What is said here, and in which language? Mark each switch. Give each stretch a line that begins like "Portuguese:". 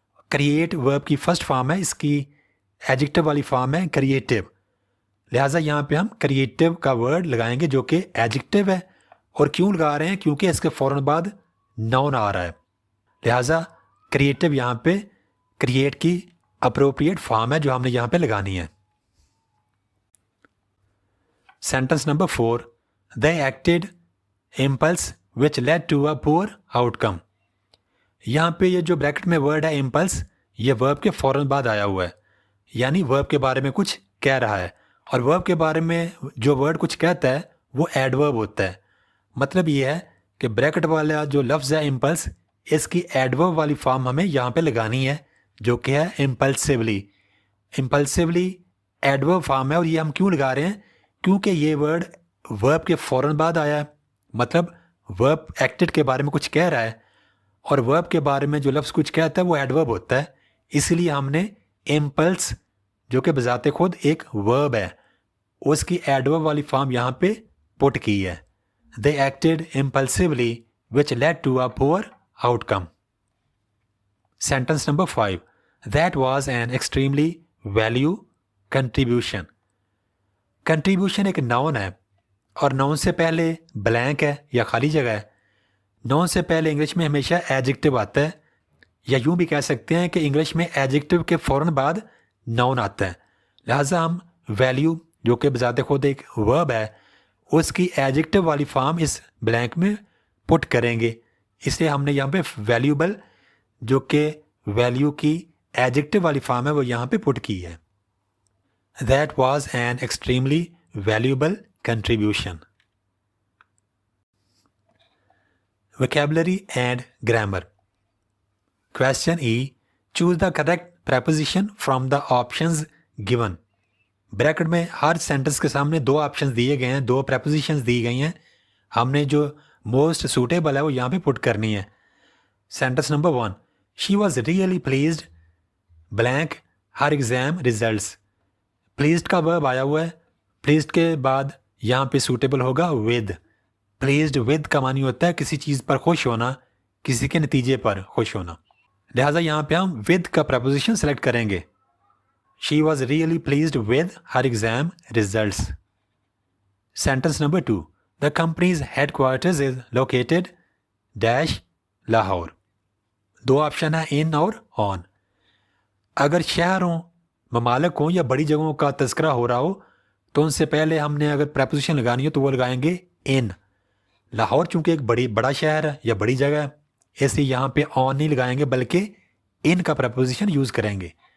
Urdu: Create ورب کی first form ہے، اس کی ایڈجیکٹو والی فارم ہے کریٹو، لہٰذا یہاں پہ ہم کریٹو کا ورڈ لگائیں گے جو کہ ایڈجیکٹو ہے. اور کیوں لگا رہے ہیں؟ کیونکہ اس کے فوراً بعد ناؤن آ رہا ہے، لہٰذا کریٹو یہاں پہ کریٹ کی اپروپریٹ فارم ہے جو ہم نے یہاں پہ لگانی ہے. Sentence number 4.
English: They acted impulse which led to a poor outcome.
Urdu: یہاں پہ یہ جو بریکٹ میں ورڈ ہے امپلس، یہ ورب کے فوراً بعد آیا ہوا ہے، یعنی ورب کے بارے میں کچھ کہہ رہا ہے. اور ورب کے بارے میں جو ورڈ کچھ کہتا ہے وہ ایڈورب ہوتا ہے. مطلب یہ ہے کہ بریکٹ والا جو لفظ ہے امپلس، اس کی ایڈورب والی فارم ہمیں یہاں پہ لگانی ہے جو کہ ہے امپلسولی. امپلسولی ایڈورب فارم ہے، اور یہ ہم کیوں لگا رہے ہیں؟ کیونکہ یہ ورڈ ورب کے فوراً بعد آیا ہے، مطلب ورب ایکٹڈ کے بارے میں کچھ کہہ رہا ہے، اور ورب کے بارے میں جو لفظ کچھ کہتا ہے وہ ایڈورب ہوتا ہے. اس لیے ہم نے امپلس جو کہ بذات خود ایک ورب ہے، اس کی ایڈورب والی فارم یہاں پہ پٹ کی ہے.
English: They acted impulsively which led to a poor outcome. Sentence number 5. That was an extremely value contribution.
Urdu: Contribution ایک ناؤن ہے اور ناؤن سے پہلے بلینک ہے یا خالی جگہ ہے. ناؤن سے پہلے انگلش میں ہمیشہ ایڈجیکٹو آتا ہے، یا یوں بھی کہہ سکتے ہیں کہ انگلش میں ایڈجیکٹو کے فوراً بعد ناؤن آتا ہے. لہٰذا ہم ویلیو جو کہ بذات خود ایک ورب ہے اس کی ایڈجیکٹو والی فارم اس بلینک میں پٹ کریں گے. اس لیے ہم نے یہاں پہ ویلیوبل جو کہ ویلیو کی ایڈجیکٹو والی فارم ہے وہ یہاں پہ پٹ کی ہے.
English: That was an extremely valuable contribution. Vocabulary and grammar. Question E. Choose the correct preposition from the options given.
Urdu: Bracket میں ہر سینٹنس کے سامنے 2 آپشنز دیے گئے ہیں، 2 پریپوزیشنز دی گئی ہیں. ہم نے جو موسٹ سوٹیبل ہے وہ یہاں پہ پٹ کرنی ہے. Sentence number 1.
English: She was really pleased blank her exam results.
Urdu: Pleased کا ورب آیا ہوا ہے، پلیزڈ کے بعد یہاں پہ سوٹیبل ہوگا ود. پلیزڈ ود کا معنی ہوتا ہے کسی چیز پر خوش ہونا، کسی کے نتیجے پر خوش ہونا، لہٰذا یہاں پہ ہم ود کا پریپوزیشن سلیکٹ کریں گے.
English: She was really pleased with her exam results. Sentence number 2. The company's headquarters is located dash Lahore.
Urdu: 2 option ہیں in اور on. اگر شہروں، ممالک ہوں یا بڑی جگہوں کا تذکرہ ہو رہا ہو تو ان سے پہلے ہم نے اگر پریپوزیشن لگانی ہو تو وہ لگائیں گے in. لاہور چونکہ ایک بڑا شہر ہے یا بڑی جگہ ہے، اس لیے یہاں پہ on نہیں لگائیں گے بلکہ in کا پریپوزیشن یوز کریں گے.